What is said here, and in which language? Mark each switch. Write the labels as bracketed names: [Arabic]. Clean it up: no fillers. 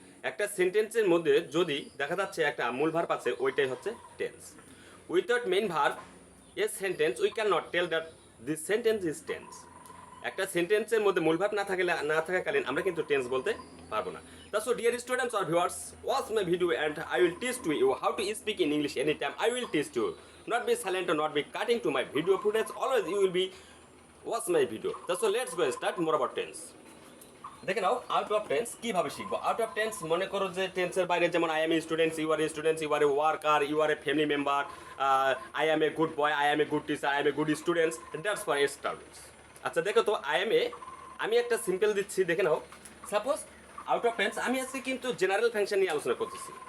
[Bangla] একটা সেন্টেন্সের মধ্যে যদি দেখা যাচ্ছে একটা মূল ভার্ব আছে, ওইটাই হচ্ছে tense. [English] Without main verb a sentence we can not tell that this sentence is tense. [Bangla] একটা সেন্টেন্সের মধ্যে মূল ভাব না থাকাকালীন আমরা কিন্তু টেন্স বলতে পারবো না। [English] That's so dear students or viewers, watch my video and I will teach to you how to speak in English anytime. I will teach you. Not be silent or not be cutting to my video footage. Always you will be watch my video. That's so let's go start more about tense. [Bangla] দেখে নাও, out of tense কিভাবে শিখবো। [English] out of tense [Bangla] মনে করো যে টেন্সের বাইরে, [English] যেমন I am a students, you are a students, you are a worker, you are a family member, I am a good boy, I am a good teacher, I am a good students, that's for students. [Bangla] আচ্ছা দেখো তো, আমি একটা simple দিচ্ছি, দেখে নাও। [English] suppose out of tense, [Bangla] আমি আজকে কিন্তু জেনারেল ফাংশন নিয়ে আলোচনা করতেছি।